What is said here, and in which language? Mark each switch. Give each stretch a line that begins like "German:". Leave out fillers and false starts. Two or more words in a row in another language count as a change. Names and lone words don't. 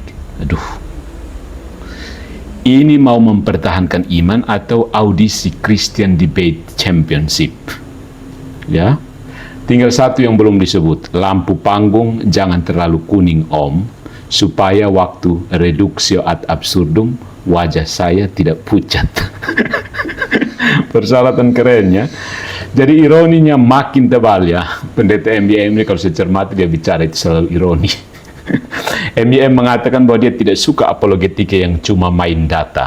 Indonesian: Aduh. Ini mau mempertahankan iman atau audisi Christian Debate Championship? Ya, tinggal satu yang belum disebut. Lampu panggung jangan terlalu kuning om, supaya waktu
Latin: reduksio ad absurdum
Indonesian: wajah saya tidak pucat. Persyaratan kerennya. Jadi ironinya makin tebal ya. Pendeta MBM ini kalau saya cermati dia bicara itu selalu ironi. MYM mengatakan bahwa dia tidak suka apologetika yang cuma main data.